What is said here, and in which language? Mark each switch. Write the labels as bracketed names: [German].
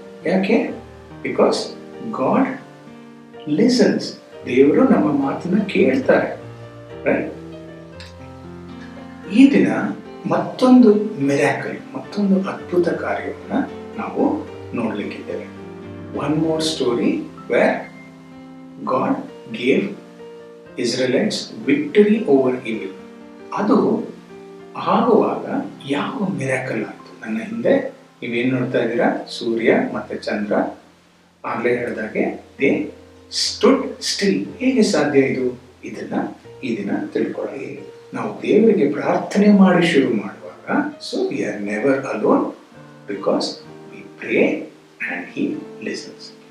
[Kannada] ಯಾಕೆ? [English] Because God listens. [Kannada] ದೇವರು ನಮ್ಮ ಮಾತನ್ನ ಕೇಳ್ತಾರೆ. ರೈಟ್? ಈ ದಿನ ಮತ್ತೊಂದು ಮಿರಾಕಲ್, ಮತ್ತೊಂದು ಅದ್ಭುತ ಕಾರ್ಯವನ್ನ ನಾವು ನೋಡ್ಲಿಕ್ಕಿದ್ದೇವೆ. [English] One more story where God gave Israelites victory over evil. [Kannada] ಅದು ಆಗುವಾಗ ಯಾವ ಮಿರಾಕಲ್ ಆಯಿತು? ನನ್ನ ಹಿಂದೆ ನೀವೇನ್ ನೋಡ್ತಾ ಇದ್ದೀರಾ, ಸೂರ್ಯ ಮತ್ತೆ ಚಂದ್ರ. ಆಗ್ಲೇ ಹೇಳಿದಾಗೆ [English] They stood still. [Kannada] ಹೇಗೆ ಸಾಧ್ಯ ಇದು? ಇದನ್ನ ಈ ದಿನ ತಿಳ್ಕೊಳ್ಳಿ. ನಾವು ದೇವರಿಗೆ ಪ್ರಾರ್ಥನೆ ಮಾಡಿ ಶುರು ಮಾಡುವಾಗ, [English] So we are never alone because we pray and he listens.